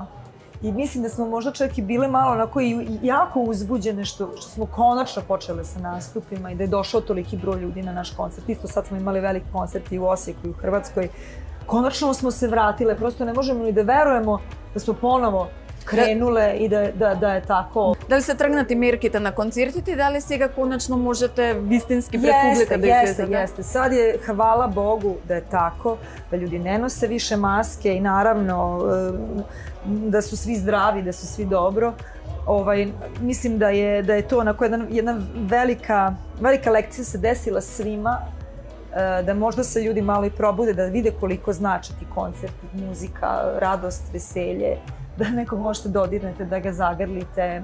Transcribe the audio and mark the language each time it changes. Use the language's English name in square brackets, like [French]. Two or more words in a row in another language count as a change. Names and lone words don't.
[Serbian] I mislim da smo možda čak i bile malo onako i jako uzbuđene što smo konačno počele sa nastupima i da je došao toliki broj ljudi na naš koncert. Isto sad smo imali veliki koncert i u Osijeku i u Hrvatskoj. Konačno smo se vratile, prosto ne možemo ni da verujemo da smo ponovo krenule i da je tako. [Macedonian] Дали се тргнати мерките на концертите и дали сега конечно можете вистински пред публика да излезете? [Serbian] Jeste. Sad je, hvala Bogu da je tako, da ljudi ne nose više maske i naravno da su svi zdravi, da su svi dobro. Mislim da je to onako jedna velika lekcija se desila svima, da možda se ljudi malo i probude, da vide koliko znači ti koncerti, muzika, radost, veselje, da nekog možete dodirnete, da ga zagrlite.